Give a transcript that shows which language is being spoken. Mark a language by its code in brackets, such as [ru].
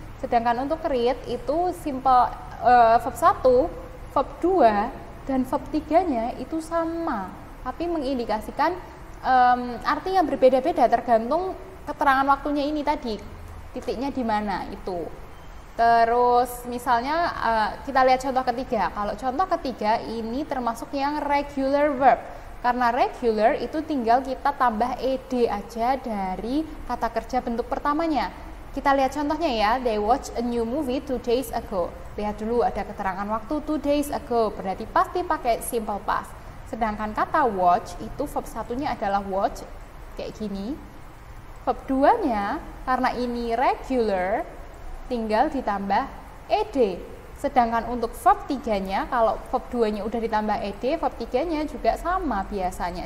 [id] Sedangkan untuk read itu simple verb 1, verb 2 dan verb 3-nya itu sama, tapi mengindikasikan arti yang berbeda-beda tergantung keterangan waktunya ini tadi, titiknya di mana itu. Terus misalnya kita lihat contoh ketiga. Kalau contoh ketiga ini termasuk yang regular verb. Karena regular itu tinggal kita tambah ed aja dari kata kerja bentuk pertamanya. Kita lihat contohnya ya. [en] They watched a new movie 2 days ago. [id] Lihat dulu ada keterangan waktu [en] 2 days ago, [id] berarti pasti pakai simple past. Sedangkan kata watch itu verb satunya adalah watch kayak gini. Verb 2-nya karena ini regular tinggal ditambah ed. Sedangkan untuk verb 3-nya kalau verb 2-nya udah ditambah ed, verb 3-nya juga sama biasanya.